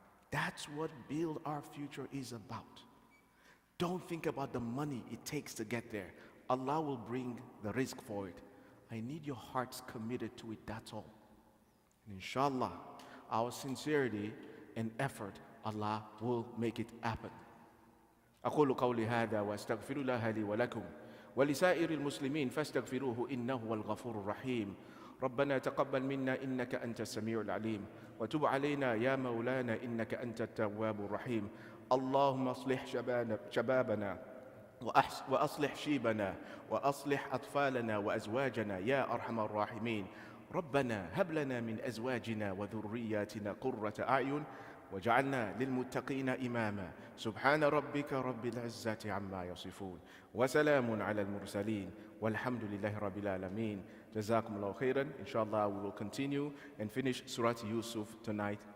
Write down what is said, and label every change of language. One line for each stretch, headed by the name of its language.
English: That's what build our future is about. Don't think about the money it takes to get there. Allah will bring the risk for it. I need your hearts committed to it, that's all. And inshallah, our sincerity and effort, Allah will make it happen.
Arabic: أقول قولي هذا وأستغفر الله لي ولكم ولسائر المسلمين فاستغفروه إنه هو الغفور الرحيم. ربنا تقبل منا إنك أنت السميع العليم وتب علينا يا مولانا إنك أنت التواب الرحيم. اللهم اصلح شبابنا وأصلح شيبنا وأصلح أطفالنا وأزواجنا يا أرحم الراحمين. ربنا هب لنا من أزواجنا وذرياتنا قرة أعين وجعلنا للمتقين إماما. سبحان ربك رب العزة عما يصفون وسلام على المرسلين والحمد لله رب العالمين. جزاكم الله خيرا.
English: Inshallah, we will continue and finish Surah Yusuf tonight.